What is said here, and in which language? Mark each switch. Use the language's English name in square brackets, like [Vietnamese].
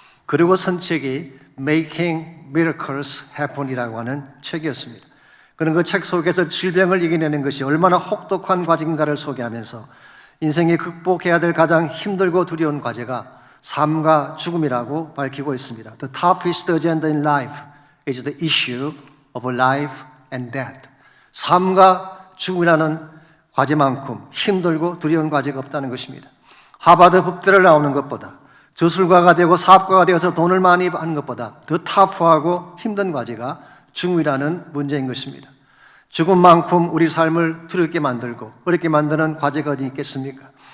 [Korean] 그리고 선 책이 Making Miracles Happen이라고 하는 책이었습니다. 그는 그 책 속에서 질병을 이겨내는 것이 얼마나 혹독한 과정인가를 소개하면서 인생이 극복해야 될 가장 힘들고 두려운 과제가 삶과 죽음이라고 밝히고 있습니다. [English] The toughest agenda in life is the issue of life and death. [Korean] 삶과 죽음이라는 과제만큼 힘들고 두려운 과제가 없다는 것입니다. 하버드 법대를 나오는 것보다 저술가가 되고 사업가가 되어서 돈을 많이 버는 것보다 더 타프하고 힘든 과제가 죽음이라는 문제인 것입니다. 죽음만큼 우리 삶을 두렵게 만들고 어렵게 만드는 과제가 어디 있겠습니까?